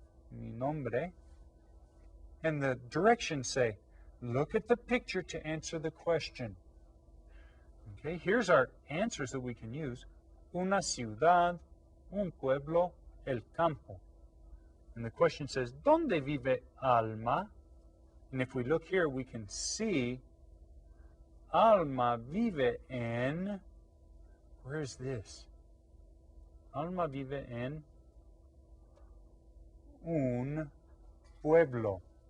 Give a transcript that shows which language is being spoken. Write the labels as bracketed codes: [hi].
[es] Mi nombre. [en] And the directions say, look at the picture to answer the question. Okay, here's our answers that we can use. [es] Una ciudad, un pueblo, el campo. [en] And the question says, [es] ¿Dónde vive Alma? [en] And if we look here, we can see [es] Alma vive en, [en] where is this? [es] Alma vive en un pueblo.